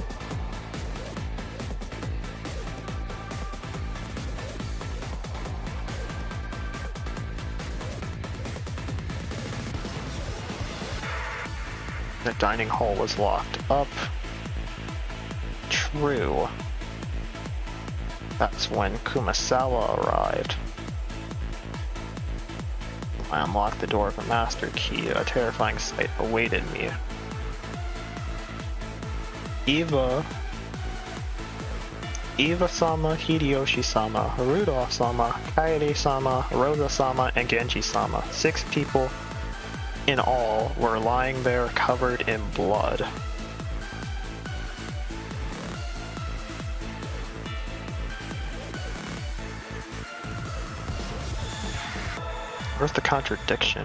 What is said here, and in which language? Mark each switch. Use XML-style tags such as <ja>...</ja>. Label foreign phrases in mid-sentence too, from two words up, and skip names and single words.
<en>The dining hall was locked up. True. That's when Kumasawa arrived. I unlocked the door with a master key. A terrifying sight awaited me. Eva-sama, Hideyoshi-sama, Rudolph-sama, Kaede-sama, Rosa-sama, and Genji-sama. 6 people in all were lying there covered in blood. Where's the contradiction?</en>